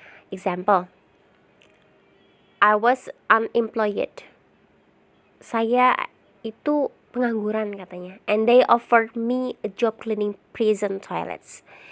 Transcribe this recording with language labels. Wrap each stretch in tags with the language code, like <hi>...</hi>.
<en>Example, I was unemployed.</en> <id>Saya itu pengangguran katanya.</id> <en>And they offered me a job cleaning prison toilets.</en>